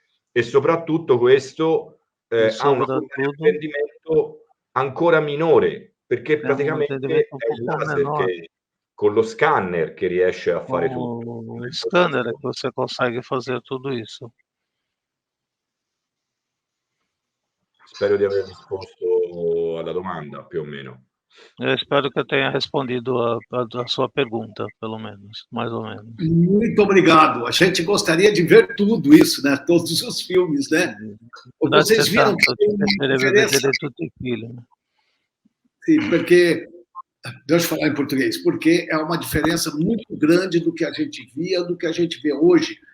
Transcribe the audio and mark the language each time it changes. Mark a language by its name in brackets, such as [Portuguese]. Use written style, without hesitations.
[Italian] E soprattutto questo ha un rendimento ancora minore, perché praticamente è il laser che con lo scanner che riesce a fare tutto. [Portuguese] O scanner é que você consegue fazer tudo isso. [Italian] Spero di aver risposto alla domanda, più o meno. [Portuguese] Eu espero que eu tenha respondido a sua pergunta, pelo menos, mais ou menos. Muito obrigado. A gente gostaria de ver tudo isso, né? Todos os filmes, né? Vocês viram que tem uma diferença... Sim, porque... Deixa eu falar em português. Porque é uma diferença muito grande do que a gente via, do que a gente vê hoje.